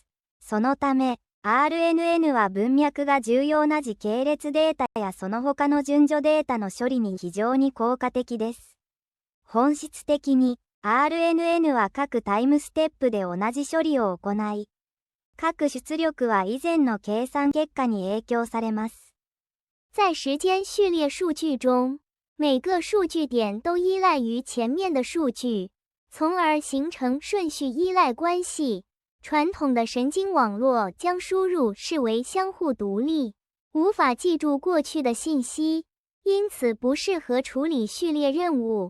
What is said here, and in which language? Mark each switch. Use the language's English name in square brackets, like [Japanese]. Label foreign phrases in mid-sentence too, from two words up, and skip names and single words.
[Japanese] そのためRNN は文脈が重要な時系列データやその他の順序データの処理に非常に効果的です。本質的に RNN は各タイムステップで同じ処理を行い、各出力は以前の計算結果に影響されます。 [Chinese] 在时间序列数据中，每个数据点都依赖于前面的数据，从而形成顺序依赖关系。传统的神经网络将输入视为相互独立，无法记住过去的信息，因此不适合处理序列任务。